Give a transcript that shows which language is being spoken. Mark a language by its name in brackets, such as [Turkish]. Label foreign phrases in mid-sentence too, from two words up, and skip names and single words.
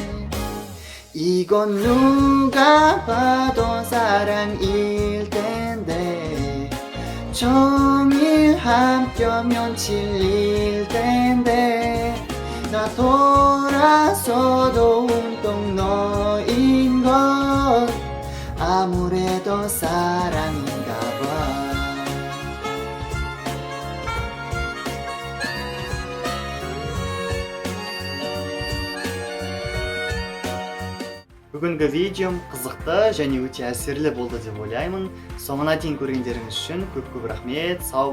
[Korean] 이건 누가 봐도 사랑일 텐데 종일 함께면 질릴 텐데 나 돌아서도 온통 너인 건 아무래도 사랑인가 봐. [Kazakh] Бүгінгі видеом қызықты және өте әсерлі болды деп ойлаймын. Соңына дейін көргендеріңіз үшін көп рахмет.